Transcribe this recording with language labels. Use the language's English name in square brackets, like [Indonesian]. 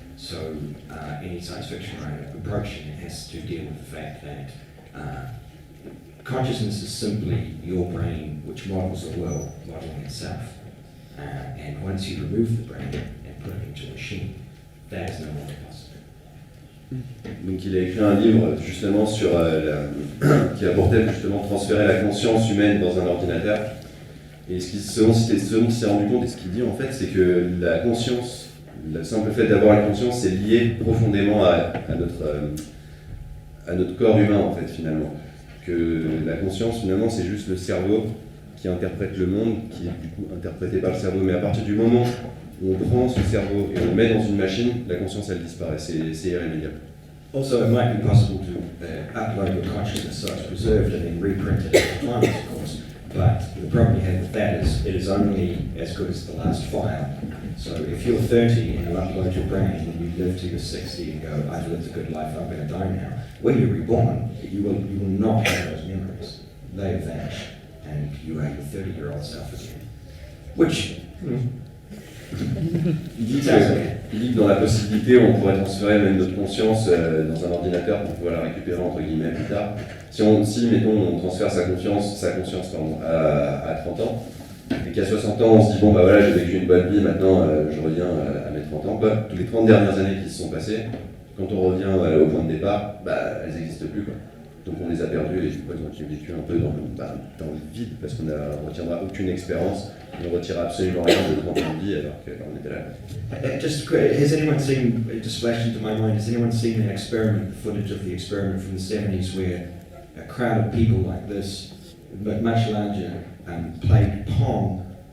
[English] So any science fiction writer approaching it has to deal with the fact that consciousness is simply your brain which models the world, modeling itself. And once you remove the brain and put it into a machine, that is no longer possible. [French] Donc il a écrit un livre justement sur qui a pour thème justement transférer la conscience humaine dans un ordinateur. Et selon il s'est rendu compte et ce qu'il dit en fait, c'est que la conscience, le simple fait d'avoir une conscience, c'est lié profondément à notre corps humain en fait finalement. Que la conscience finalement c'est juste le cerveau qui interprète le monde, qui est du coup interprété par le cerveau. Mais à partir du moment où on prend ce cerveau et on le met dans une machine, la conscience elle disparaît, c'est irrémédiable. [English] Also, it might be possible to upload your consciousness so it's preserved and then reprinted at the time, of course. But the problem you have with that is it is only as good as the last file. So if you're 30 and you upload your brain and you live to your 60 and go, I've lived a good life, I'm going to die now. When you're reborn, you will not have those memories. They vanish, and you are your 30-year-old self again. Which [French] Il dit que dans la possibilité, on pourrait transférer même notre conscience dans un ordinateur pour pouvoir la récupérer entre guillemets plus tard. Si mettons, on transfère sa conscience à 30 ans, et qu'à 60 ans, on se dit, bon, bah voilà, j'ai vécu une bonne vie, maintenant, je reviens à mes 30 ans. Bah, toutes les 30 dernières années qui se sont passées, quand on revient au point de départ, bah, elles n'existent plus, quoi. Donc on les a perdues et on a vécu un peu dans le vide, parce qu'on ne retiendra aucune expérience, on ne retirera absolument rien de 30 ans de vie alors qu'on était là. [English] Just quick, has anyone seen, it just flashed into my mind, has anyone seen the experiment, the footage of the experiment from the 70s where a crowd of people like this, but much larger, played Pong?